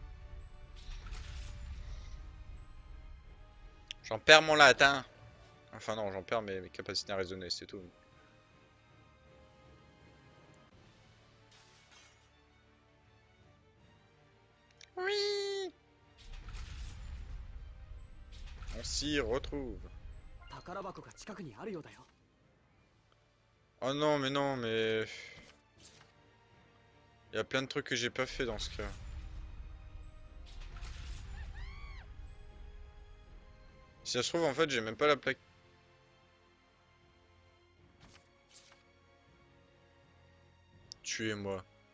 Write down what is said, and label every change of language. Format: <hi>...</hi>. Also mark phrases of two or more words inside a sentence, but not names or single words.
<fr>J'en perds mon latin. Enfin non, j'en perds mes capacités à raisonner, c'est tout. Oui. On s'y retrouve.</fr> <ja>宝箱が近くにあるようだよ。</ja> <fr>Oh non, mais non, mais... Il y a plein de trucs que j'ai pas fait dans ce cas. Si ça se trouve, en fait, j'ai même pas la plaque. Tuez-moi.</fr>